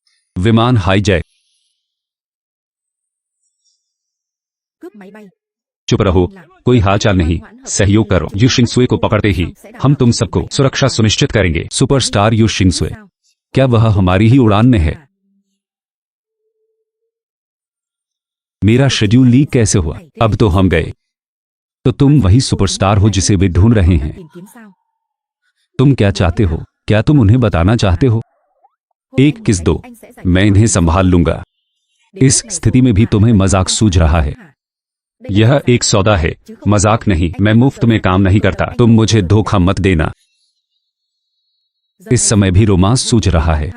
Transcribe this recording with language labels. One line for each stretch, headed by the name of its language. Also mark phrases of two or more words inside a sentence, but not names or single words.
Hindi: विमान हाईजैक।
Vietnamese: cướp máy bay।
Hindi: चुप रहो, कोई हालचाल नहीं, सहयोग करो। यू शिंगसुए को पकड़ते ही हम तुम सबको सुरक्षा सुनिश्चित करेंगे। सुपरस्टार यू शिंगसुए, क्या वह हमारी ही उड़ान में है? मेरा शेड्यूल लीक कैसे हुआ? अब तो हम गए। तो तुम वही सुपरस्टार हो जिसे वे ढूंढ रहे हैं।
Vietnamese: tìm kiếm sao?
Hindi: तुम क्या चाहते हो? क्या तुम उन्हें बताना चाहते हो? एक किस दो, मैं इन्हें संभाल लूंगा। इस स्थिति में भी तुम्हें मजाक सूझ रहा है? यह एक सौदा है, मजाक नहीं। मैं मुफ्त में काम नहीं करता, तुम मुझे धोखा मत देना। इस समय भी रोमांस सूझ रहा है।